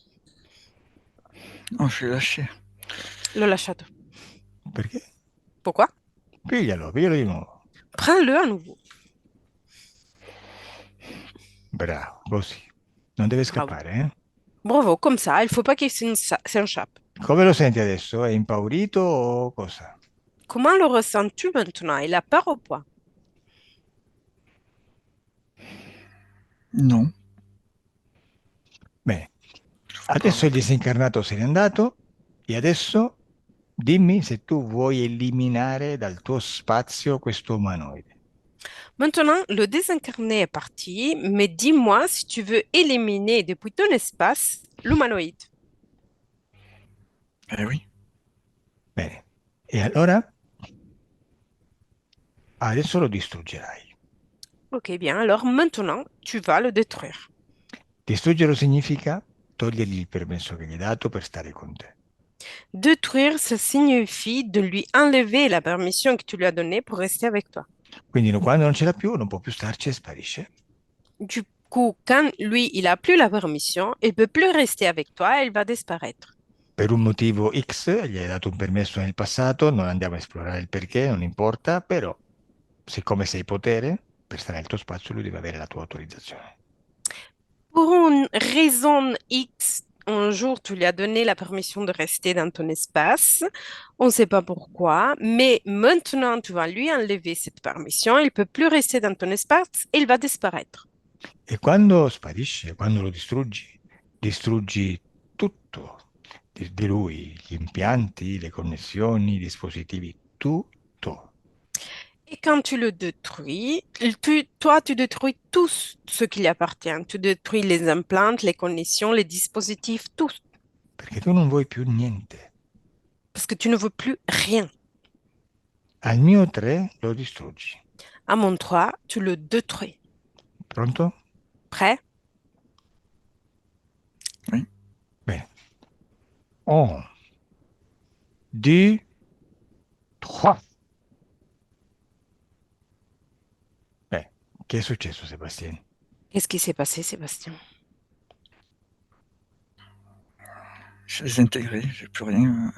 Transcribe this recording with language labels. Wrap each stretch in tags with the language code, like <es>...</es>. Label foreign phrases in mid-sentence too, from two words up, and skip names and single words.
<fr>Oh, je l'ai lâché.</fr> <it>L'ho lasciato. Perché?</it> <fr>Pourquoi?</fr> <it>Piglialo di nuovo.</it> <fr>Prends-le à nouveau.</fr> <it>Bravo, così. Non deve</it> <fr>Bravo.</fr> <it>scappare, eh?</it> <fr>Bravo, comme ça, il faut pas qu'il s'échappe.</fr> <it>Come lo senti adesso? È impaurito o cosa?</it> <fr>Comment le ressens-tu maintenant? Il a peur ou pas? Non.</fr> <it>Bene,</it> <fr>Je vois pas.</fr> <it>adesso il disincarnato se n'è andato e adesso dimmi se tu vuoi eliminare dal tuo spazio questo umanoide.</it> <fr>Maintenant, le désincarné est parti, mais dis-moi si tu veux éliminer depuis ton espace l'humanoïde. Eh oui.</fr> <it>Bene, e allora adesso lo distruggerai.</it> <fr>Ok, bien, alors maintenant, tu vas le détruire.</fr> <it>Distruggerlo significa togliergli il permesso che gli hai dato per stare con te.</it> <fr>Détruire, ça signifie de lui enlever la permission que tu lui as donnée pour rester avec toi.</fr> <it>Quindi quando non ce l'ha più, non può più starci e sparisce.</it> <fr>Du coup, quand lui, il a plus la permission, il peut plus rester avec toi, il va disparaître.</fr> <it>Per un motivo X gli hai dato un permesso nel passato, non andiamo a esplorare il perché, non importa, però siccome sei potere, per stare nel tuo spazio lui deve avere la tua autorizzazione.</it> <fr>Pour une raison X, un jour, tu lui as donné la permission de rester dans ton espace. On ne sait pas pourquoi, mais maintenant, tu vas lui enlever cette permission. Il peut plus rester dans ton espace et il va disparaître.</fr> <it>E quando sparisce, quando lo distruggi, distruggi tutto di lui, gli impianti, le connessioni, i dispositivi, tutto.</it> <fr>Et quand tu le détruis, toi, tu détruis tout ce qui lui appartient. Tu détruis les implants, les connexions, les dispositifs, tout.</fr> <it>Perché tu non vuoi più niente.</it> <fr>Parce que tu ne veux plus rien.</fr> <it>Al mio 3 lo distruggi.</it> <fr>À mon 3, tu le détruis.</fr> <it>Pronto?</it> <fr>Prêt? Oui.</fr> <it>Bene. 1, 2, 3. Beh, che è successo, Sebastiano?</it> <fr>Qu'est-ce qui s'est passé, Sébastien? C'est désintégré, j'ai plus rien.</fr>